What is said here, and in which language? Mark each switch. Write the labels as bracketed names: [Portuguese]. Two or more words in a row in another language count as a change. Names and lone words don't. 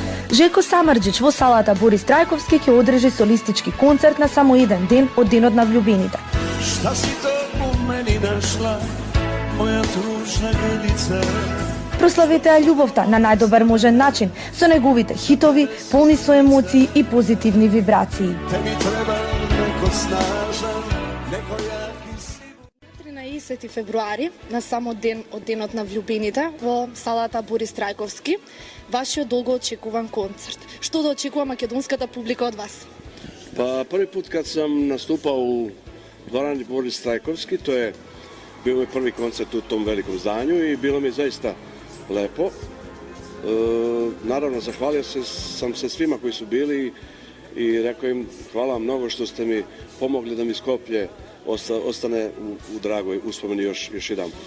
[Macedonian] Željko Samardžić во салата Борис Трајковски ќе одржи солистички концерт на само еден ден од Денот на влюбените. [Serbian] Šta si to u meni našla, moja tužna grdica? [Macedonian] Прославете ја љубовта на најдобар можен начин со неговите хитови, полни со емоции и позитивни вибрации. [Serbian] Tebi treba neko snažan, neko jaki si. [Macedonian] 13 февруари, на само ден од Денот на влюбените, во салата Борис Трајковски, вашиот долго очекуван концерт. Што да очекува македонската публика од вас? [Serbian] Pa prvi put kad sam nastupao u dvorani Boris Trajkovski, to je bio moj prvi koncert u tom velikom zdanju i bilo mi je zaista lepo. Naravno, zahvalio sam se svima koji su bili i rekao im hvala vam mnogo što ste mi pomogli da mi Skoplje ostane u dragoj uspomeni još jedan put.